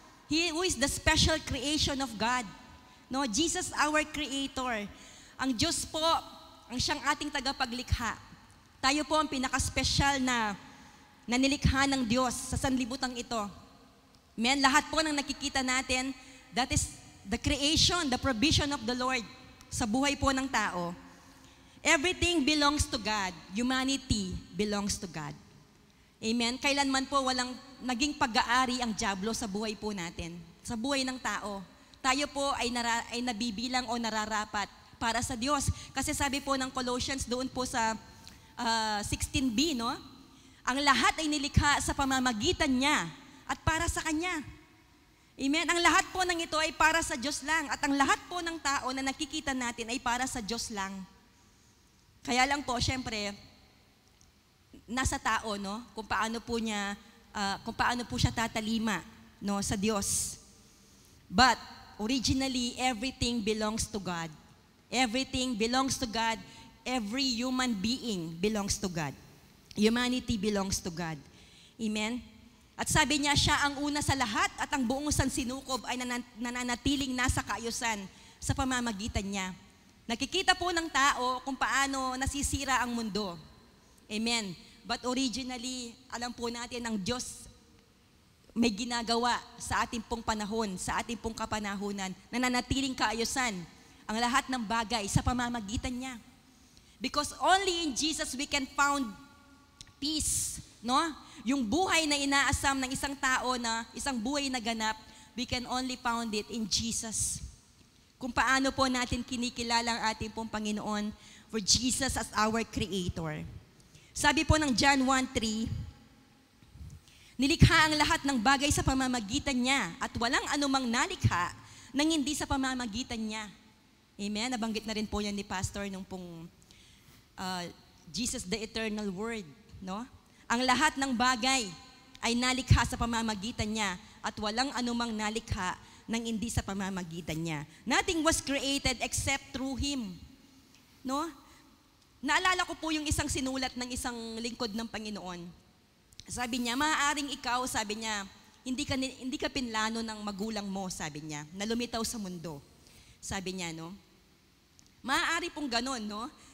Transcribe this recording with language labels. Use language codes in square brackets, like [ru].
[en] He who is the special creation of God. No, Jesus our Creator. [tl] Ang Diyos po, ang siyang ating tagapaglikha. Tayo po ang pinaka-special na nilikha ng Diyos sa sanlibutan ito. Amen? Lahat po ng nakikita natin, [en] that is the creation, the provision of the Lord [tl] sa buhay po ng tao. [en] Everything belongs to God. Humanity belongs to God. Amen? [tl] Kailanman po walang naging pag-aari ang dyablo sa buhay po natin, sa buhay ng tao. Tayo po ay nabibilang o nararapat para sa Diyos. Kasi sabi po ng Colossians doon po sa 16b, no? Ang lahat ay nilikha sa pamamagitan niya at para sa Kanya. Amen? Ang lahat po ng ito ay para sa Diyos lang. At ang lahat po ng tao na nakikita natin ay para sa Diyos lang. Kaya lang po, syempre, nasa tao, no? Kung paano po siya tatalima, no, sa Diyos. [en] But originally, everything belongs to God. Everything belongs to God. Every human being belongs to God. Humanity belongs to God. Amen? [tl] At sabi niya, siya ang una sa lahat at ang buong sansinukob ay nananatiling nasa kaayusan sa pamamagitan niya. Nakikita po ng tao kung paano nasisira ang mundo. Amen. [en] But originally, [tl] alam po natin ang Diyos may ginagawa sa ating pong panahon, sa ating pong kapanahunan, nananatiling kaayusan ang lahat ng bagay sa pamamagitan niya. [en] Because only in Jesus we can found peace, no? [tl] Yung buhay na inaasam ng isang tao na isang buhay na ganap, [en] we can only found it in Jesus. [tl] Kung paano po natin kinikilala ang ating pong Panginoon [en] for Jesus as our Creator. [tl] Sabi po ng John 1:3, nilikha ang lahat ng bagay sa pamamagitan niya at walang anumang nalikha nang hindi sa pamamagitan niya. Amen? Nabanggit na rin po yan ni Pastor nung pong Jesus the Eternal Word. No? Ang lahat ng bagay ay nalikha sa pamamagitan niya at walang anumang nalikha nang hindi sa pamamagitan niya. [en] Nothing was created except through Him. [tl] No? Naalala ko po yung isang sinulat ng isang lingkod ng Panginoon. Sabi niya, maaaring ikaw, sabi niya, hindi ka pinlano ng magulang mo, sabi niya, na lumitaw sa mundo. Sabi niya, no? Maaari pong ganon, no?